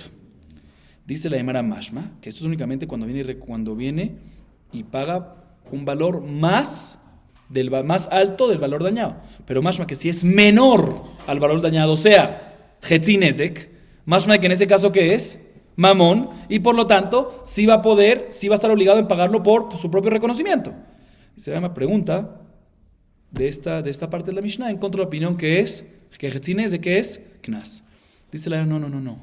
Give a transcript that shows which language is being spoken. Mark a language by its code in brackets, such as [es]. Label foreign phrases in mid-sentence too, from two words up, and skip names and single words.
[es] Dice la Gemara Mashma, que esto es únicamente cuando viene y paga un valor más alto del valor dañado. Pero Mashma que si es menor al valor dañado, o sea, [he] חצי נזק, [es] Mashma que en ese caso ¿qué es? Mamón, y por lo tanto sí va a estar obligado en pagarlo por su propio reconocimiento. Y se llama pregunta, de esta parte de la Mishnah en contra de la opinión que es, que Hetzinezek es Knas. Dice la no.